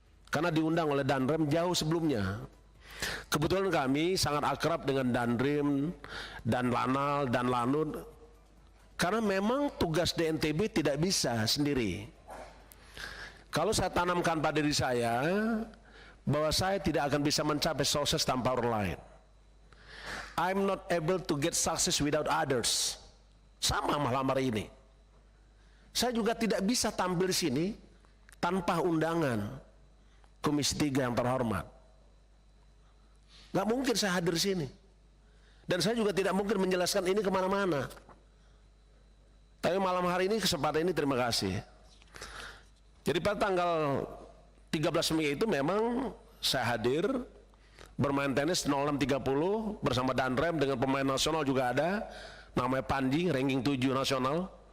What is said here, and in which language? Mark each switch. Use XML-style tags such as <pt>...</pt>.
<id>Karena diundang oleh Danrem jauh sebelumnya. Kebetulan kami sangat akrab dengan Danrim, Dan Lanal, Dan Lanut, karena memang tugas DNTB tidak bisa sendiri. Kalau saya tanamkan pada diri saya bahwa saya tidak akan bisa mencapai sukses tanpa orang lain.</id> <en>I'm not able to get success without others.</en> <id>Sama malam hari ini. Saya juga tidak bisa tampil di sini tanpa undangan Komisi 3 yang terhormat. Gak mungkin saya hadir di sini. Dan saya juga tidak mungkin menjelaskan ini kemana-mana. Tapi malam hari ini, kesempatan ini terima kasih. Jadi pada tanggal 13 Mei itu memang saya hadir bermain tenis 06.30 bersama Danrem dengan pemain nasional juga ada, namanya Panji, ranking 7 nasional.</id>